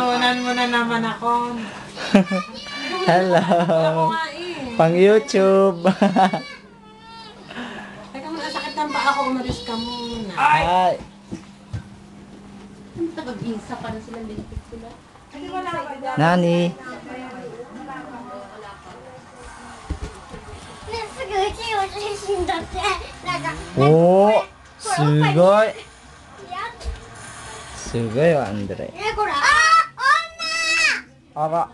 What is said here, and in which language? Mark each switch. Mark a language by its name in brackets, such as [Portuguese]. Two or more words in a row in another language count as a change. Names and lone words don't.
[Filipino] Tinuunan mo na naman ako. Hello. Ako nga eh. Pang YouTube. Teka muna, sakit ng paa ko, umalis ka muna. Ay. Pag-isa pa na sila, lilipat sila. Hindi wala ka dyan. [Japanese] Nani. ね、すぐうちの写真だってなんか Oh, すごい。やっすごいわ、アンドレ。ねこれあら。